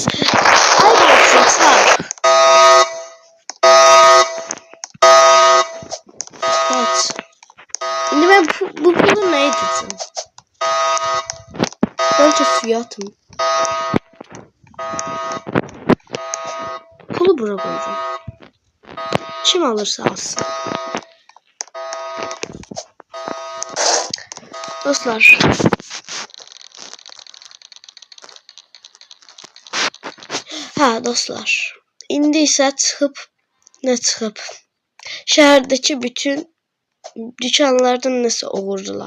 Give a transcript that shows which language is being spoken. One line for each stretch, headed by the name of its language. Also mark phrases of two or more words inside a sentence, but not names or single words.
Turkish: Haydi sağ. Evet. Şimdi ben bu pulu ne edeceğim? Bence suya atın. Pulu buraya koyacağım. Kim alırsa alsın. Dostlar. Dostlar.
Azerbaijani: İndi ise çıxıb
Turkish: şehirdeki bütün dükkanlardan
Azerbaijani: nəsə oğurdular.